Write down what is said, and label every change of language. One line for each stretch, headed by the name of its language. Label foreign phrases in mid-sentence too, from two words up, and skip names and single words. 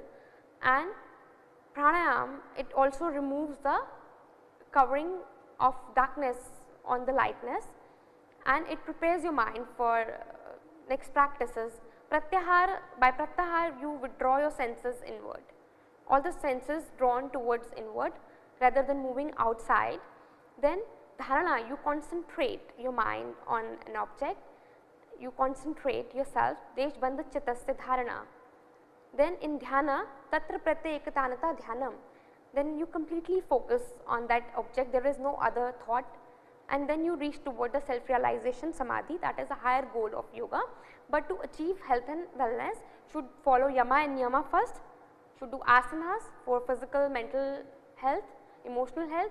English: And pranayam, it also removes the covering of darkness on the lightness, and it prepares your mind for next practices. Pratyahar, by pratyahar you withdraw your senses inward, all the senses drawn towards inward rather than moving outside. Then dharana, you concentrate your mind on an object, you concentrate yourself,
Sanskrit: देशबन्ध चित्तस्य धारणा.
English: Then in
Sanskrit: ध्यान तत्र प्रत्यय एकतानता ध्यानम्,
English: then you completely focus on that object, there is no other thought, and then you reach toward the self realization samadhi, that is a higher goal of yoga. But to achieve health and wellness, should follow yama and niyama first, should do asanas for physical, mental health, emotional health.